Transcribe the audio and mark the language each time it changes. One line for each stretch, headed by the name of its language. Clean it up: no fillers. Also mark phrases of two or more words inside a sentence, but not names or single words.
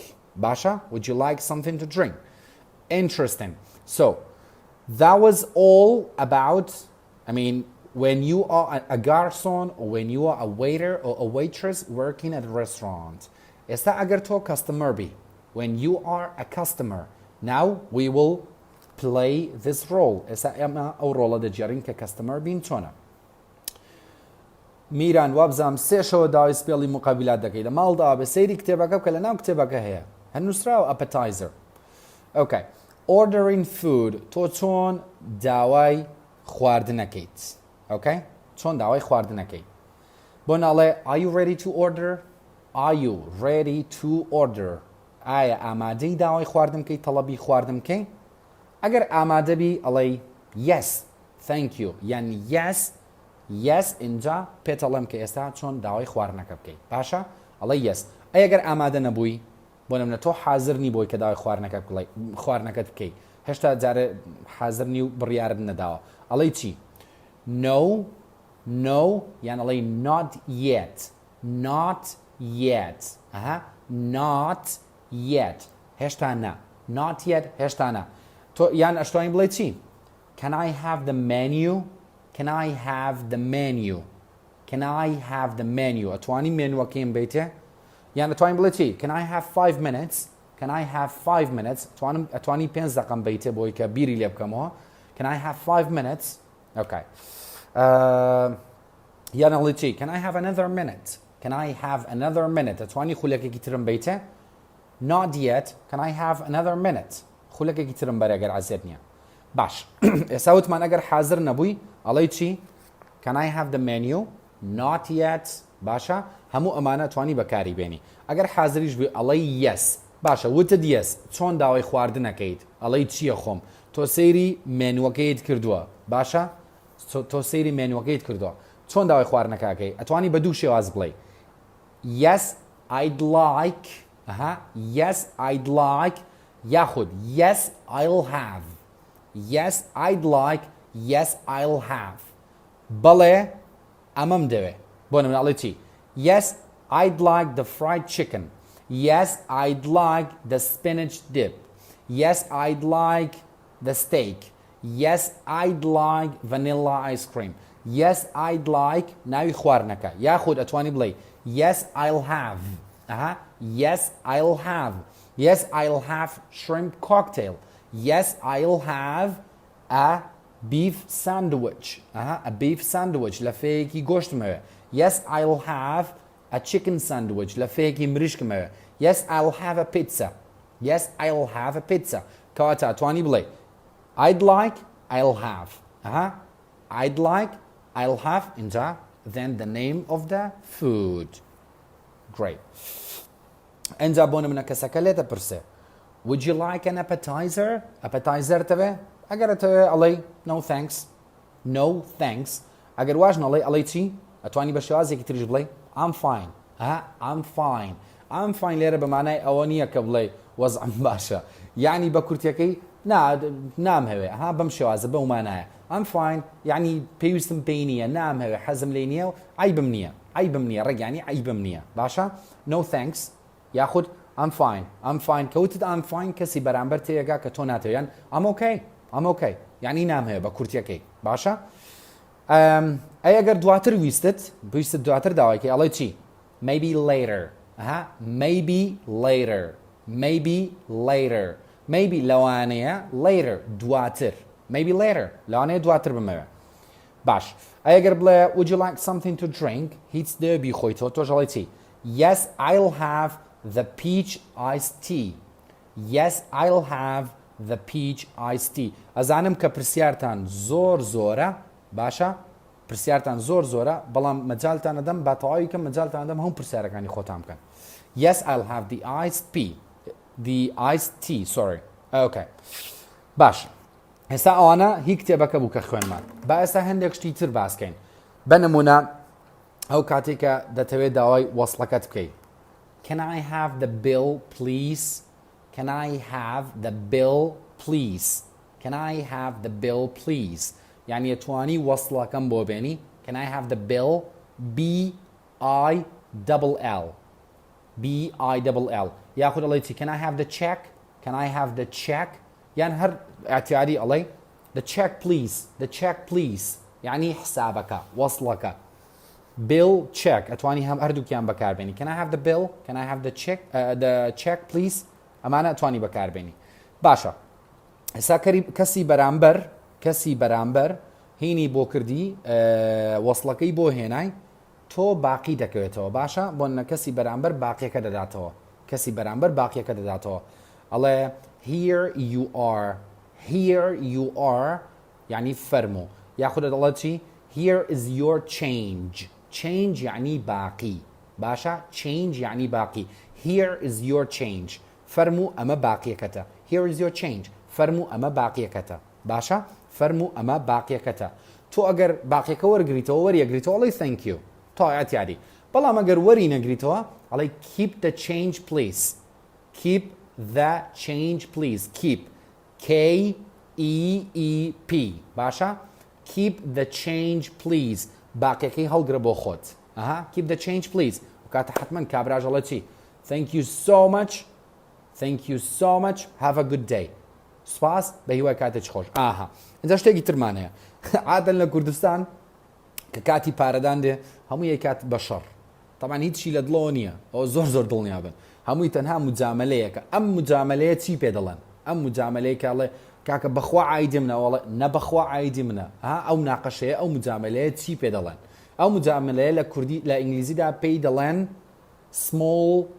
English: Basha, would you like something to drink? Interesting. So, That was all about, I mean, when you are a garçon or when you are a waiter or a waitress working at a restaurant.
Central Kurdish: ئێستا ئەگەر تۆ customer بی.
English: When you are a customer. Now we will play this role.
Central Kurdish: ئێستا ئێمە ئەو ڕۆڵە دەجێڕین کە customer بین چۆنە. میران وابزانم سێشەوە داوای سپێڵی مقابلات دەکەی لە ماڵدا بە سەیری کتێبەکە بکە لە ناو کتێبەکە هەیە. هەر نووسراوە appetizer.
English: Okay. Ordering food.
Central Kurdish: تۆ چۆن داوای خواردنەکەیت. Okay? چۆن داوای خواردنەکەی. بۆ ناڵێ
English: Are you ready to order? Are you ready to order?
Central Kurdish: ئایا ئامادەی داوای خواردن بکەی تەڵەبی خواردن بکەی؟ ئەگەر ئامادە بی ئەڵێی
English: yes, thank you.
Central Kurdish: یعنی yes اینجا پێتەڵێم کە ئێستا چۆن داوای خواردنەکە بکەیت. باشە؟ ئەڵێ yes. ئەگەر ئامادە نەبووی بۆ نمونە تۆ حازر نی بۆی کە داوای خواردنەکەت بکەیت. هێشتا جارێ حازر نی و بڕیارت نەداوە. ئەڵێی چی؟ No, یان ئەڵێی
English: not yet. Not yet.
Central Kurdish: هێشتا نا.
English: Not yet
Central Kurdish: هێشتا نا. تۆ یان ئەشتوانین بڵێ چی؟
English: Can I have the menu? Can I have the menu? Can I have the menu?
Central Kurdish: ئەتوانی مێنوەکەیم بیتێ؟ یان ئەتوانین بڵێ چی؟
English: Can I have 5 minutes? Can I have 5 minutes?
Central Kurdish: ئەتوانی 5 دقەم بیتێ بۆی کە بیری لێ بکەمەوە.
English: Can I have 5 minutes?
Central Kurdish: Okay. یان ئەڵێ چی؟
English: Can I have another minute? Can I have another minute?
Central Kurdish: ئەتوانی خولەکێکی ترم بیتێ؟
English: Not yet. Can I have another minute?
Central Kurdish: خولەکێکی ترم بەرە ئەگەر عەزیت نییە. باش. ئێستا وتمان ئەگەر حازر نەبووی ئەڵێی چی؟
English: Can I have the menu? Not yet.
Central Kurdish: باشە؟ هەموو ئەمانە توانی بەکاری بێنی. ئەگەر حازریش بووی ئەڵێی yes. باشە وتت yes. چۆن داوای خواردنەکەیت؟ ئەڵێی چییە خۆم؟ تۆ سەیری مێنوەکەیت کردووە. باشە؟ تۆ سەیری مێنوەکەیت کردووە. چۆن داوای خواردنەکەکەی؟ ئەتوانی بە دوو شێواز بڵێ.
English: Yes, I'd like. Yes, I'd like. یاخود yes, I'll have. Yes, I'd like. Yes, I'll have.
Central Kurdish: بەڵێ ئەمەم دەوێ. بۆ نمونە ئەڵێ چی؟
English: Yes, I'd like the fried chicken. Yes, I'd like the spinach dip. Yes, I'd like the steak. Yes, I'd like vanilla ice cream. Yes, I'd like
Central Kurdish: ناوی خواردنەکە. یاخود ئەتوانی بڵێ
English: Yes, I'll have. Yes, I'll have. Yes, I'll have shrimp cocktail. Yes, I'll have a beef sandwich. A beef sandwich.
Central Kurdish: لەفەیەکی گۆشتمەوێ.
English: Yes, I'll have a chicken sandwich.
Central Kurdish: لەفەیەکی مریشکمەوێ.
English: Yes, I'll have a pizza. Yes, I'll have a pizza.
Central Kurdish: کەواتە ئەتوانی بڵێ
English: I'd like, I'll have. I'd like, I'll have اینجا then the name of the food. Great.
Central Kurdish: اینجا بۆ نمونە کەسەکە لێتە پرسێ
English: Would you like an appetizer?
Central Kurdish: Appetizer تەوێ؟ ئەگەر تەوێ ئەڵێی
English: No thanks. No thanks.
Central Kurdish: ئەگەر واژ نەڵێ ئەڵێی چی؟ ئەتوانی بە شێوازێکی تریش بڵێ
English: I'm fine. I'm fine. I'm fine
Central Kurdish: لێرە بەمانای ئەوە نییە کە بڵێ وەزعم باشە. یعنی بە کورتیەکەی نام هەوێ. بەم شێوازە بەو مانایە.
English: I'm fine.
Central Kurdish: یعنی پێویستم پێی نییە. نام هەوێ. حەزم لێ نییە و عیبم نییە. عیبم نییە. ڕێگانی عیبم نییە. باشە؟
English: No thanks.
Central Kurdish: یاخود
English: I'm fine. I'm fine.
Central Kurdish: کەوتت
English: I'm fine
Central Kurdish: کەسی بەرامبەر تێگا کە تۆ ناتەوێت.
English: I'm okay. I'm okay.
Central Kurdish: یعنی نام هەیە بە کورتیەکەی. باشە؟ ئەگەر دواتر ویستت دواتر داوایکەی ئەڵێ چی؟
English: Maybe later. Maybe later. Maybe later. Maybe لەوانەیە later دواتر. Maybe later.
Central Kurdish: لەوانەیە دواتر بمەوێ. باش. ئەگەر بڵێ
English: Would you like something to drink?
Central Kurdish: هیچ دەبی خۆیتەوە تۆ ژەڵێ چی؟
English: Yes, I'll have the peach iced tea. Yes, I'll have the peach iced tea.
Central Kurdish: ئەزانم کە پرسیارتان زۆرە باشە؟ پرسیارتان زۆرە بەڵام مەجالتان دەدەم با تەواوی کەم مەجالتان دەدەم هەموو پرسیارەکانی خۆتان بکەن.
English: Yes, I'll have the iced tea. The iced tea, sorry.
Central Kurdish: Okay. باش. ئێستا ئەوانە هی کتێبەکە بوو کە خوێنمان. با ئێستا هەندێک شتی تر باسکەین. بە نمونە ئەو کاتێک کە دەتەوێت داوای وەسڵەکەت بکەیت.
English: Can I have the bill, please? Can I have the bill, please? Can I have the bill, please?
Central Kurdish: یعنی ئەتوانی وەسڵەکەم بۆ بێنی.
English: Can I have the bill? B-I-double-L.
Central Kurdish: B-I-double-L. یاخود ئەڵێ چی؟
English: Can I have the check? Can I have the check?
Central Kurdish: یان هەر ئەتیاری ئەڵێ
English: the check please
Arabic: يعني حسابك وصلك
English: bill check
Central Kurdish: اتواني هم هردووکیان بەکاربێنی
English: can I have the bill can I have the check please
Central Kurdish: ئەمانە اتوانی بەکاربێنی باشە ئێستا کەسی بەرامبەر هینی بۆ کردی وەسڵەکەی بۆ هێنای تۆ باقی دەکەوێتەوە باشە بۆ کەسی بەرامبەر باقیەکە دەداتەوە ئەڵێ
English: here you are
Central Kurdish: يعني فەرموو یاخودە دەڵێت چی
English: here is your change
Central Kurdish: يعني باقی باشە change يعني باقی
English: here is your change
Central Kurdish: فەرموو ئەمە باقیەکەتە
English: here is your change
Central Kurdish: فەرموو ئەمە باقیەکەتە باشە فەرموو ئەمە باقیەکەتە تۆ ئەگەر باقیەکە وەرگریتەوە وەریەگریتەوە ئەڵێ
English: thank you
Central Kurdish: تایەتیاری بەڵام ئەگەر وەری نەگریتەوە ئەڵێ
English: keep the change please keep
Central Kurdish: the change please keep KEEP باشە
English: keep the change please
Central Kurdish: باقیەکەی هەڵگرە بۆ خۆت
English: keep the change please
Central Kurdish: وکاتە حتمما کابراژ ئەڵێ چی
English: thank you so much have a good day
Central Kurdish: سپاس بە هیوای کاتێکی خۆش اینجا شتێکی ترمان هەیە عادەن لە کوردستان کە کاتی پارەدان دێ هەموو یەک کات بە شەڕ طبعا هیچی لە دڵەوە نییە ئەو زۆر دڵنیا بن هەمووی تەنها مجاملەیەکە ئەم مجاملەیە چی پێ دەڵێن ئەم مجاملەیە کاڵێ کاکە بەخوا عایدی منەوەڵێ نە بەخوا عایدی منە ئەو ناقەشەیە ئەو مجاملەیە چی پێ دەڵێن ئەو مجاملەیە لە کوردی لە ئینگلیزیدا پێی دەڵێن small